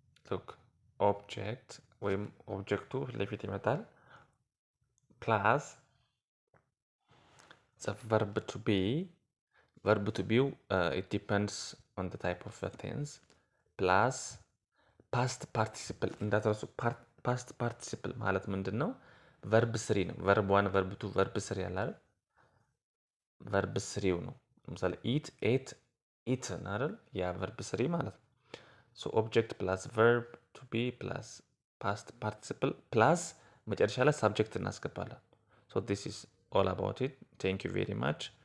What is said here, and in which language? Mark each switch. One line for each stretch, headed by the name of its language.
English: Look, object
Amharic: ወይም ኦብጀክቱ ለፊት ይመጣል
English: plus the verb to be. verb to be it depends on the type of a tense, plus past participle እንዳትረሱ። past participle
Amharic: ማለት ምንድን ነው? verb ስሪ ነው። verb 1 verb 2 verb ስሪ ያለ አይደል? verb ስሪው ነው። ለምሳሌ eat ate eaten አይደል? ያ verb ስሪ ማለት ነው።
English: so object plus verb to be plus past participle plus
Amharic: መጨረሻ ላይ subject እናስገባለን።
English: so this is all about it. Thank you very much.